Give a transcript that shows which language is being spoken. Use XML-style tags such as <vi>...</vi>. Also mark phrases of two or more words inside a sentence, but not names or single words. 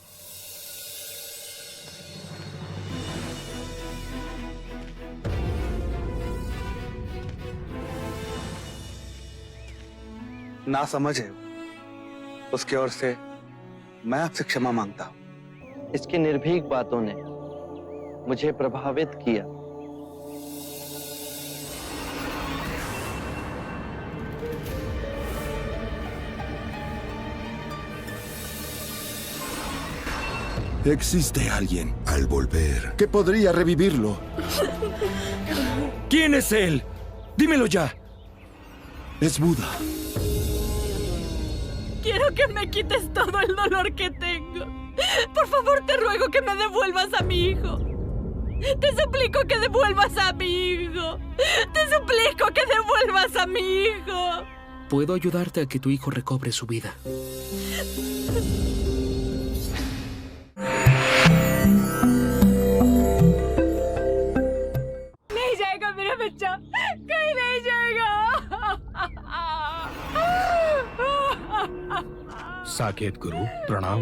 <hi>ना समझ है उसकी ओर से मैं आपसे क्षमा मांगता हूं। इसकी निर्भीक बातों ने मुझे प्रभावित किया।</hi> <es>Existe alguien al volver que podría revivirlo. ¿Quién es él? Dímelo ya. Es Buda. Quiero que me quites todo el dolor que tengo. Por favor, te ruego que me devuelvas a mi hijo. Te suplico que devuelvas a mi hijo. Te suplico que devuelvas a mi hijo. Puedo ayudarte a que tu hijo recobre su vida.</es> <hi>नहीं जाएगा मेरा बच्चा, कहीं नहीं जाएगा। साकेत गुरु प्रणाम।</hi>